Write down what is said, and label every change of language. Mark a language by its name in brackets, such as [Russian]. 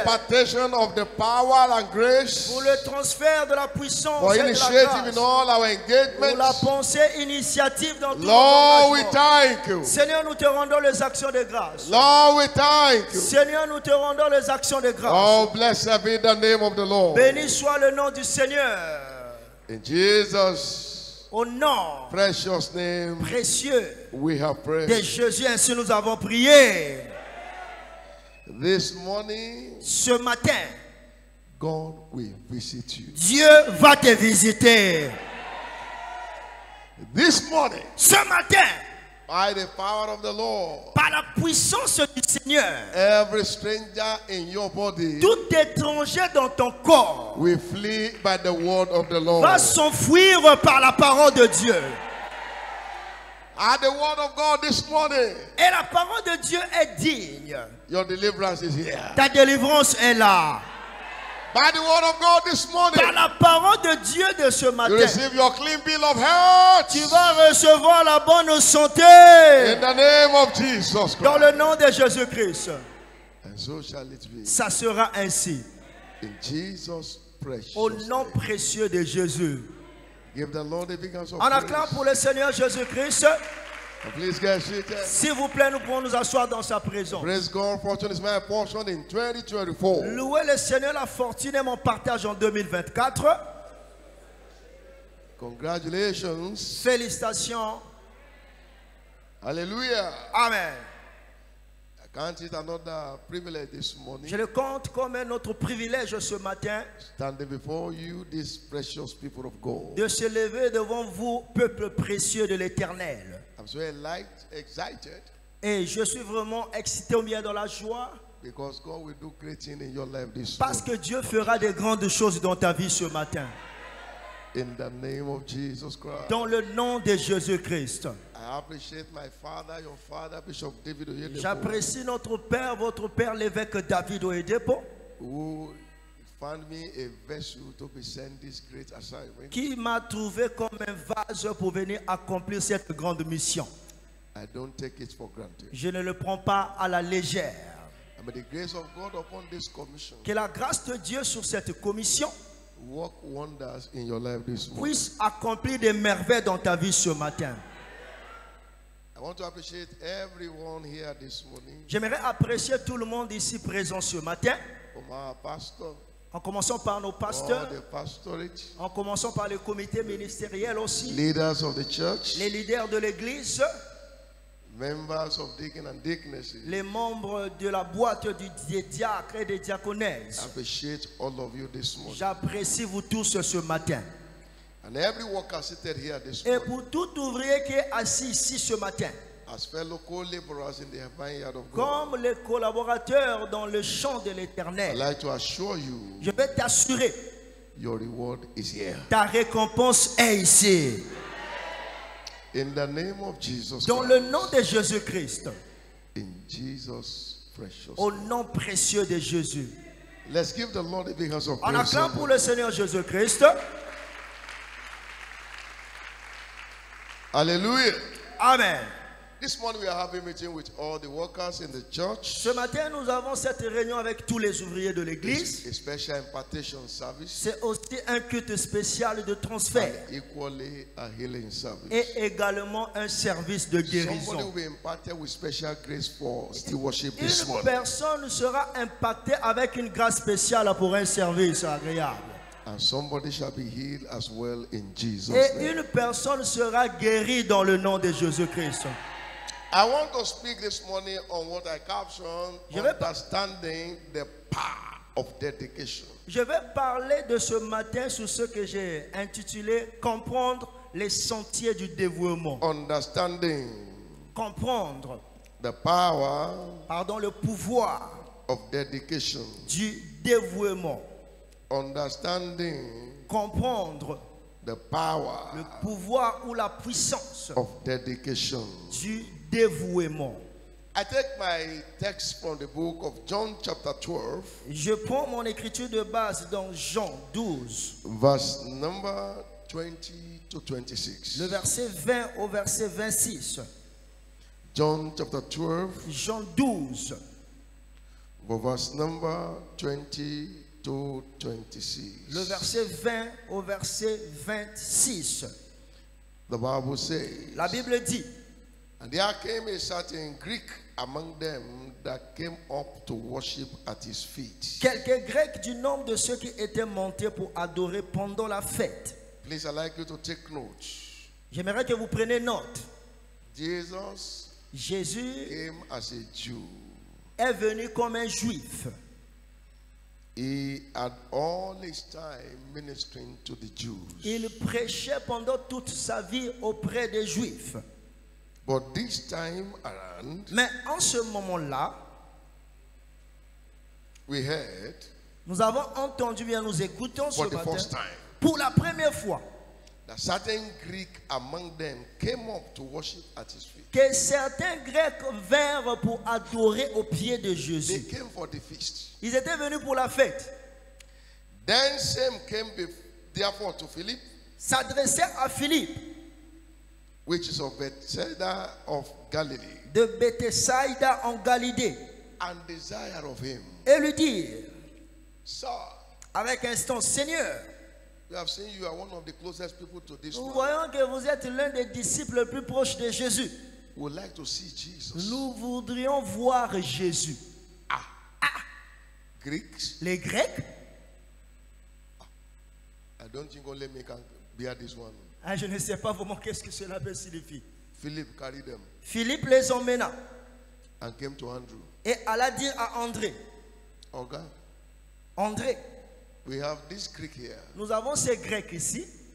[English] impartation of the power and grace. [French] Pour le transfert de la puissance [English] For [French] et de la [English] initiative in [French] grâce. [English] all our [French] Pour la [English] engagements. [French] pensée initiative dans tout [English] Lord, we [French] notre [English] thank you. [French] Seigneur, nous te rendons les actions de grâce. [English] Lord, we thank you. [French] Seigneur, nous te rendons les actions de grâce. [English] Oh, blessed be the name of the Lord. [French] Béni soit le nom du Seigneur. [English] In Jesus' [French] Au nom [English] precious name, [French] précieux [English] we have [French] de [English] prayed. [French] Jésus, ainsi nous avons prié. [English] This morning, [French] Ce matin, [English] God will visit you. [French] Dieu va te visiter. [English] This morning, [French] Ce matin, [English] by the power of the Lord, [French] par la puissance du Seigneur, [English] every stranger in your body [French] tout étranger dans ton corps [English] will flee by the word of the Lord. [French] va s'enfuir par la parole de Dieu. [English] At the word of God this morning, [French] Et la parole de Dieu est digne. [English] your deliverance is here. [French] Ta délivrance est là. [English] By the word of God this morning, [French] Par la parole de Dieu de ce [English] you [French] matin, [English] receive your clean bill of health. [French] tu vas recevoir la bonne santé. [English] In the name of Jesus [French] Dans [English] Christ. [French] le nom de Jésus-Christ. [English] And so shall it be. [French] Ça sera ainsi. [English] In Jesus' precious [French] Au nom [English] name. [French] précieux de Jésus. [English] Give the Lord a big hands of [French] En acclamant [English] praise. [French] pour le Seigneur Jésus-Christ. [English] And please get seated. [French] S'il vous plaît, nous pouvons nous asseoir dans sa présence. [English] Praise God, fortune is my portion in 2024. [French] Louez le Seigneur, la fortune est mon partage en 2024. [English] Congratulations. [French] Félicitations. [English] Hallelujah. [French] Amen. [English] I count it another privilege this morning. [French] Je le compte comme un autre privilège ce matin [English] Standing before you, these precious people of God. [French] de se lever devant vous, peuple précieux de l'Éternel. [English] I'm so excited [French] Et je suis vraiment excité ou bien dans la joie [English] because God will do great things in your life this [French] parce [English] morning. [French] que Dieu fera de grandes choses dans ta vie ce matin. [English] In the name of Jesus Christ. [French] Dans le nom de Jésus-Christ. [English] I appreciate my father, your father, Bishop David Oyedepo, [French] J'apprécie notre Père, votre Père, l'évêque David Oyedepo, [English] who found me a vessel to present this great assignment. [French] qui m'a trouvé comme un vase pour venir accomplir cette grande mission. [English] I don't take it for granted. [French] Je ne le prends pas à la légère. [English] And may the grace of God upon this commission [French] Que la grâce de Dieu sur cette commission [English] work wonders in your life this morning. [French] puisse accomplir des merveilles dans ta vie ce matin. [English] I want to appreciate everyone here this morning, [French] J'aimerais apprécier tout le monde ici présent ce matin, [English] from our pastor, [French] en commençant par nos [English] all [French] pasteurs, [English] the pastorate, [French] en commençant par les comités ministériels aussi, [English] leaders of the church, [French] les leaders de l'église, [English] members of deacon and deaconesses. [French] les membres de la boîte des diacres et des [English] I [French] diaconesses. [English] appreciate all of you this morning. [French] J'apprécie vous tous ce matin. [English] And every worker seated here this [French] Et [English] morning, [French] pour tout ouvrier qui est assis ici ce matin, [English] as fellow co-laborers in the vineyard of God, [French] comme les collaborateurs dans le champ de [English] I'd [French] l'Éternel, [English] like to assure you, [French] je vais t'assurer, [English] your reward is here. [French] ta récompense est ici. [English] In the name of Jesus [French] Dans [English] Christ. [French] le nom de Jésus-Christ, [English] In Jesus' precious [French] au [English] name. [French] nom précieux de Jésus. [English] Let's give the Lord a big hands of [French] En [English] praise. [French] acclamant pour le Seigneur Jésus-Christ. [English] Hallelujah. [French] Amen. [English] This morning we are having a meeting with all the workers in the church. [French] Ce matin, nous avons cette réunion avec tous les ouvriers de l'église. [English] A special impartation service. [French] C'est aussi un culte spécial de transfert. [English] And equally a healing service. [French] Et également un service de [English] Somebody [French] guérison. [English] will be imparted with special grace for still worship this [French] Une [English] morning. [French] personne sera impactée avec une grâce spéciale pour un service agréable. [English] And somebody shall be healed as well in Jesus' [French] Et [English] name. [French] une personne sera guérie dans le nom de Jésus-Christ. [English] I want to speak this morning on what I captioned, [French] Je vais- [English] understanding the power of dedication. [French] Je vais parler de ce matin sur ce que j'ai intitulé « Comprendre les sentiers du dévouement ». [English] Understanding [French] Comprendre, [English] the power [French] le pouvoir [English] of dedication. [French] du dévouement. [English] Understanding [French] Comprendre [English] the power [French] le pouvoir ou la puissance [English] of dedication. [French] du dévouement. [English] I take my text from the book of John chapter 12, [French] Je prends mon écriture de base dans Jean 12, [English] verse number 20 to 26. [French] le verset 20 au verset 26. [English] John chapter 12, [French] Jean 12, [English] verse number 20 to 26. [French] le verset 20 au verset 26. [English] The Bible says, [French] La Bible dit, [English] and there came a certain Greek among them that came up to worship at his feet. [French] quelques Grecs du nombre de ceux qui étaient montés pour adorer pendant la fête. [English] Please, I'd like you to take note. [French] J'aimerais que vous preniez note. [English] Jesus [French] Jésus [English] came as a Jew. [French] est venu comme un juif. [English] He had all his time ministering to the Jews. [French] Il prêchait pendant toute sa vie auprès des juifs. [English] But this time around, [French] Mais en ce moment-là, [English] we heard [French] nous avons entendu, bien nous écoutons ce [English] for the [French] matin, [English] first time [French] pour la première fois, [English] that certain Greek among them came up to worship at his feet. [French] que certains Grecs vinrent pour adorer aux pieds de [English] They [French] Jésus. [English] came for the feast. [French] Ils étaient venus pour la fête. [English] Then some came therefore to Philip, [French] S'adressaient à Philippe [English] which is of Bethsaida of Galilee, [French] de Bethsaïda en Galilée [English] and desired of him, [French] et lui dire, [English] Sir, [French] avec instant, Seigneur, [English] we have seen you are one of the closest people to this [French] nous [English] man. [French] voyons que vous êtes l'un des disciples les plus proches de Jésus. [English] We would like to see Jesus. [French] Nous voudrions voir Jésus. [English] Greeks, [French] Les Grecs, [English] I don't think only me can bear this one. [French] je ne sais pas vraiment qu'est-ce que cela peut signifier. [English] Philip carried them [French] Philippe les emmena [English] and came to Andrew. [French] et alla dire à André, [English] Oga, [French] André, [English] we have this Greek here. [French] nous avons ces Grecs ici.